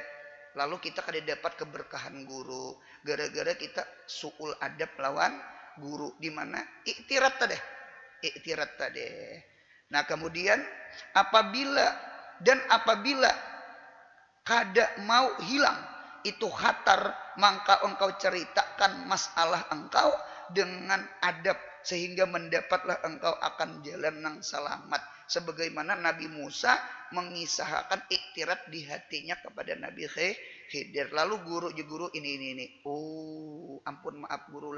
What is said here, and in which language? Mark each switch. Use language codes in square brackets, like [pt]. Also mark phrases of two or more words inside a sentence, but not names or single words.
[bjn] Lalu kita kada dapat keberkahan guru gara-gara kita [ar] سوء الأدب [bjn] lawan guru, di mana iktirat tadi. Nah, kemudian apabila kada mau hilang itu khatar, [id] maka engkau ceritakan masalah engkau dengan adab sehingga mendapatlah engkau akan jalan yang selamat. Sebagaimana Nabi Musa mengisahkan iktirat di hatinya kepada Nabi Khidir. Lalu guru ini. Oh, ampun maaf guru lah.